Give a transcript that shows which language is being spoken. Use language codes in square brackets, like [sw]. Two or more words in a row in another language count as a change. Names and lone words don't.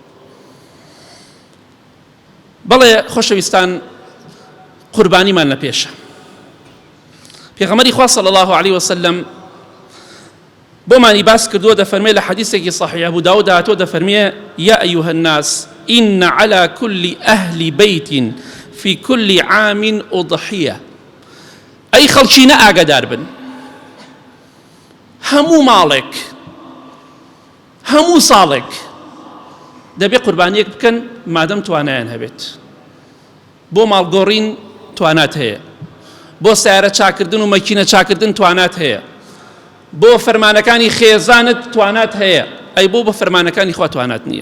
[ckb] بەڵێ خۆشەویستان، قوربانیمان لە پێشە. پێغەمبەری خوا [ar] صلی الله علیه وسلم [ckb] بۆمانی باس کردووە، دەفەرمێ لە حەدیثێکی صحیح ئەبو داود هاتووە، دەفەرمێ [ar] یا ئەیها الناس إن على كل أهل بيت في كل عام أضحية. [ckb] أي خەڵکینە ئاگادار بن، هەموو ماڵێک هەموو ساڵێک دەبێ قوربانیەک بکەن مادەم توانایان هەبێت. بۆ ماڵگۆڕین توانات هەیە، بۆ سیارە چاکردن و مەکینە چاکردن توانات هەیە، بۆ فەرمانەکانی خێزانت توانات هەیە، ئەی بۆ بە فەرمانەکانی خوا توانات نییە.